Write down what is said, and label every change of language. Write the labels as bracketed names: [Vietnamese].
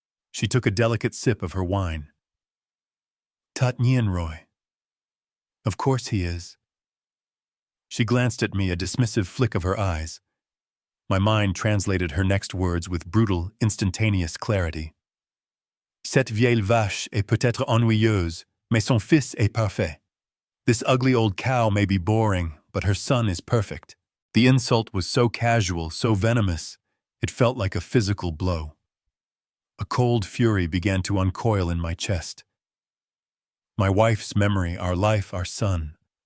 [English] She took a delicate sip of her wine. "Tot nien Roy. Of course he is." She glanced at me, a dismissive flick of her eyes. My mind translated her next words with brutal, instantaneous clarity. [French] "Cette vieille vache est peut-être ennuyeuse, mais son fils est parfait. [English] This ugly old cow may be boring, but her son is perfect." The insult was so casual, so venomous, it felt like a physical blow. A cold fury began to uncoil in my chest. My wife's memory, our life, our son.